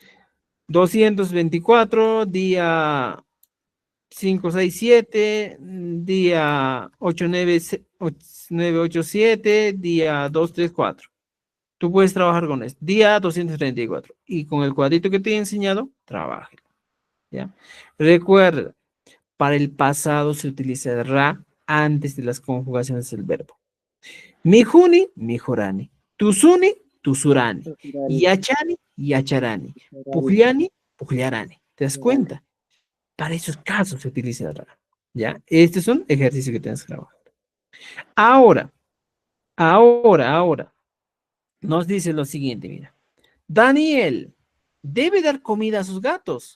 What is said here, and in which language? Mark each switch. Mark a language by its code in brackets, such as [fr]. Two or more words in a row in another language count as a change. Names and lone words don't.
[es] 224, día 5, 6, 7, día 8, 9, 9, 8, 7, día 2, 3, 4. Tú puedes trabajar con esto. Día 234. Y con el cuadrito que te he enseñado, trabaje. ¿Ya? Recuerda, para el pasado se utiliza el ra antes de las conjugaciones del verbo. [qu] Mijuni, mijorani. Tusuni, tusurani. Yachani, yacharani. Pugliani, pugliarani. [es] ¿Te das cuenta? Para esos casos se utiliza el ra. ¿Ya? Este es un ejercicio que tienes que trabajar. Ahora, nos dice lo siguiente, mira. Daniel debe dar comida a sus gatos.